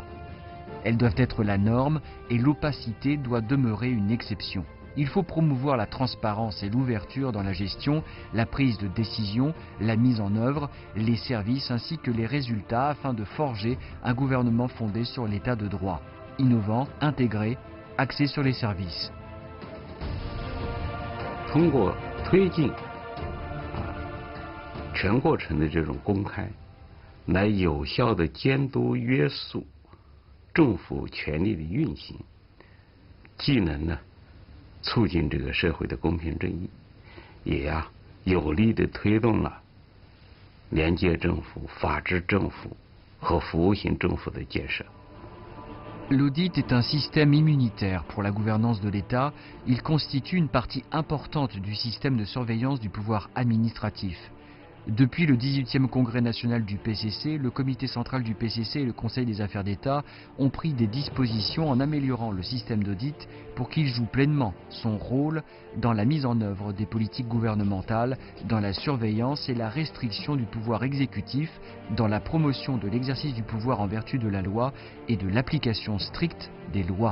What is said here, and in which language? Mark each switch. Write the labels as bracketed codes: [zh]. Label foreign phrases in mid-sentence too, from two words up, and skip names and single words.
[fr] Elles doivent être la norme et l'opacité doit demeurer une exception. Il faut promouvoir la transparence et l'ouverture dans la gestion, la prise de décision, la mise en œuvre, les services ainsi que les résultats afin de forger un gouvernement fondé sur l'état de droit, innovant, intégré, axé sur les services. [zh] 通过推进全过程的这种公开，来有效的监督约束政府权力的运行，既能呢 促进这个社会的公平正义，也有力地推动了廉洁政府、法治政府和服务型政府的建设。 [fr] L'audit est un système immunitaire pour la gouvernance de l'État. Il constitue une partie importante du système de surveillance du pouvoir administratif. Depuis le 18e congrès national du PCC, le comité central du PCC et le Conseil des affaires d'État ont pris des dispositions en améliorant le système d'audit pour qu'il joue pleinement son rôle dans la mise en œuvre des politiques gouvernementales, dans la surveillance et la restriction du pouvoir exécutif, dans la promotion de l'exercice du pouvoir en vertu de la loi et de l'application stricte des lois.